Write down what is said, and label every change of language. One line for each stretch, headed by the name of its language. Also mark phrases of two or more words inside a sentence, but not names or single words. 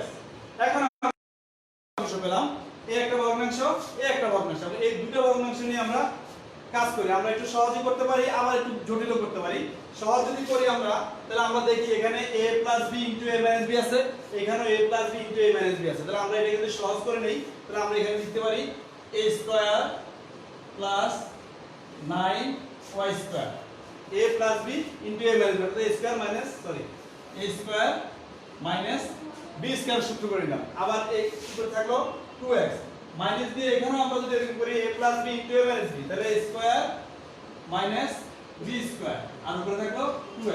Bangla: এখন অংশ পেলাম, এই একটা ভগ্নাংশ, এই একটা ভগ্নাংশ। এই দুটো ভগ্নাংশ নিয়ে আমরা কাজ করি। আমরা একটু সহজই করতে পারি, আবার একটু জটিলও করতে পারি। সহজ যদি করি আমরা, তাহলে আমরা দেখি এখানে a + b * a - b আছে, এখানেও a + b * a - b আছে। তাহলে আমরা এটাকে যদি সহজ করে নেই, তাহলে আমরা এখানে লিখতে পারি a² + 9y², a + b * a - b, অর্থাৎ a² - b² সূত্র করে নিলাম। আবার এই সূত্র থাকলো 2x, মাইনাস দিয়ে এখানেও আমরা যদি এরকম করি a + b * a - b, তাহলে a² - b², আর উপরে থাকলো 2x।